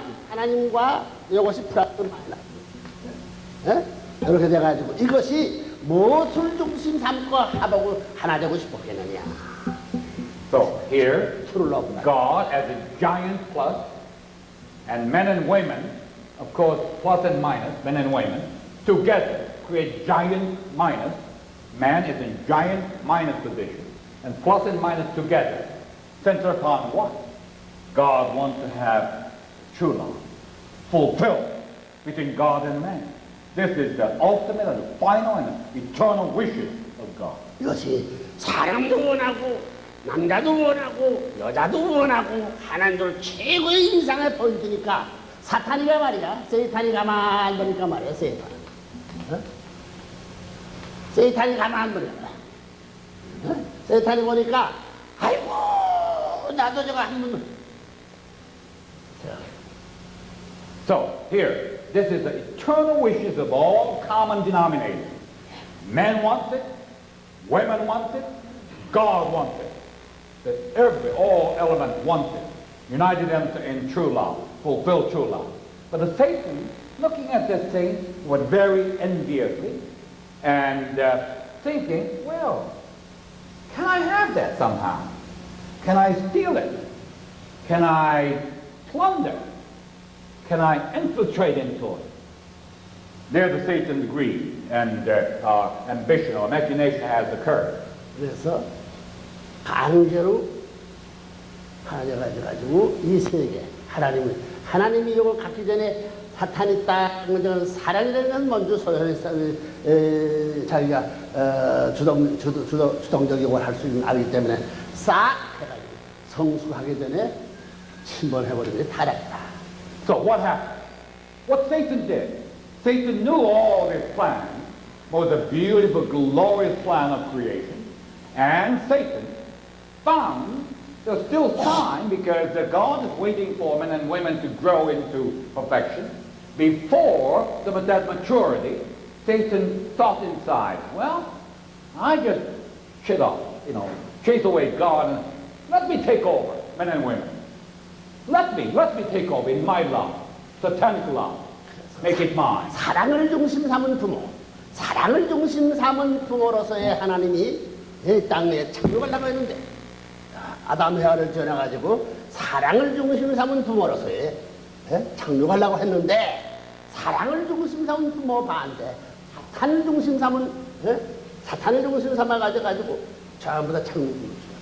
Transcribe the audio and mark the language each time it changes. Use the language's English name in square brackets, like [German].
[Korean] 하나님과 이것이 플러스 마이너스. 이렇게 돼가지고 이것이 무엇을 중심 삼고 합하고 하나 되고 싶었겠느냐. [English] So here, true love. God as a giant plus, and men and women, of course, plus and minus, men and women, together create giant minus. Man is in giant minus position, and plus and minus together center upon what? God wants to have true love, fulfilled between God and man. This is the ultimate and the final and eternal wishes of God. [Korean] 이것이 사람도 원하고 남자도 원하고 여자도 원하고 하나님도 최고의 인상의 포인트니까 사탄이가 말이야. 세이탄이 가만 보니까 말이야. 세이탄은. 어? 세이탄이 가만 보니까. 어? 세이탄이 보니까 아이고 나도 저거 한번. [English] So here, this is the eternal wishes of all common denominators. Men want it, women want it, God wants it. That all elements want it. United them in true love, fulfill true love. But the Satan, looking at this thing, was very enviously and thinking, well, can I have that somehow? Can I steal it? Can I plunder? Can I infiltrate into it? There the Satan's greed and ambition or imagination has occurred. [Korean] 그래서 강제로 가져가지고 이 세계 하나님이 이걸 갖기 전에 사탄이 딱 먼저 사랑이라는 건 먼저 소유해서 자기가 주동적이고 할 수 있는 아기 때문에 싹 해가지고 성숙하기 전에 침범해버리는 게 타락이다. [English] So what happened? What Satan did? Satan knew all his plans was a beautiful, glorious plan of creation, and Satan found there's still time because God is waiting for men and women to grow into perfection. Before that maturity, Satan thought inside, well, I just chase away God and let me take over men and women. Let me take over in my love, satanic love. Make it mine. [Korean] 사랑을 중심 삼은 부모, 사랑을 중심 삼은 부모로서의 하나님이 이 땅에 창조하려고 했는데 아담 헤아를 지어가지고 사랑을 중심 삼은 부모로서의 창조하려고 했는데 사랑을 중심 삼은 부모 반대 사탄을 중심 삼은 사탄을 중심 삼아 가지고 전부 다 창조.